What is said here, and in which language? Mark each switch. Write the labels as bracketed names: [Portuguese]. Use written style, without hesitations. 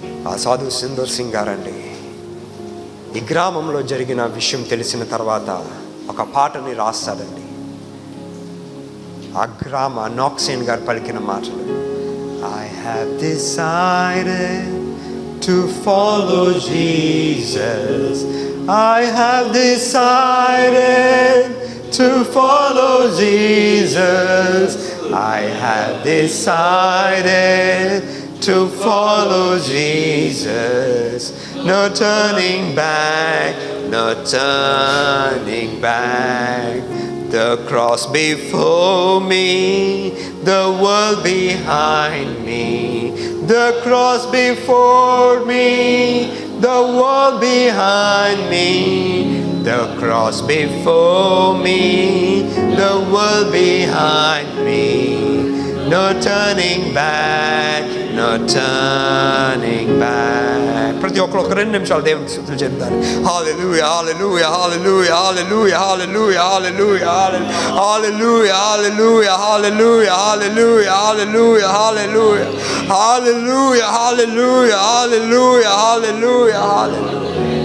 [Telugu] ఆ సాధు సిందూర్ సింగ్ గారండి, ఈ గ్రామంలో జరిగిన విషయం తెలిసిన తర్వాత ఒక పాటని రాస్తాడండి. ఆ గ్రామ నాక్సేన్ గారు పలికిన మాటలు, [English] I have decided to follow Jesus. I have decided to follow Jesus. I have decided to follow Jesus. No turning back, no turning back. The cross before me, the world behind me. The cross before me, the world behind me. The cross before me, the world behind me. No turning back, no turning back. [Telugu] ప్రతి ఒక్కరు ఒక 2 నిమిషాలు దేవునికి స్తుతులు చెప్తారు. హల్లెలూయా హల్లెలూయా హల్లెలూయా హల్లెలూయా హల్లెలూయా హల్లెలూయా హల్లెలూయా హల్లెలూయా హల్లెలూయా హల్లెలూయా హల్లెలూయా హల్లెలూయా హల్లెలూయా హల్లెలూయా హల్లెలూయా హల్లెలూయా హల్లెలూయా.